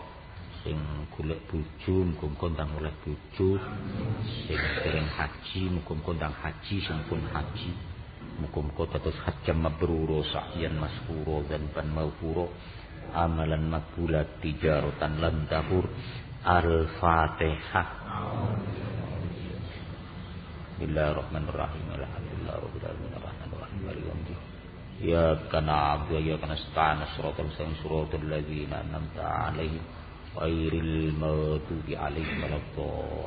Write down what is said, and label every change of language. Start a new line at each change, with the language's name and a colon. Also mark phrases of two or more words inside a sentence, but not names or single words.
Javanese: Sing golek bojo muga-muga ndang oleh bojo, sing dereng haji muga-muga ndang haji, sing pun haji Muga-muga dados
Arabic: حجا مبرورا وسعيا مشكورا وذنبا مغفورا وعملا مقبولا وتجارة لن تبور. Al-Fatihah. بسم الله الرحمن الرحيم. الحمد لله رب العالمين الرحمن الرحيم مالك يوم الدين. إياك نعبد وإياك نستعين صراط المستقيم صراط الذين أنعمت عليهم غير المغضوب عليهم ولا الضالين.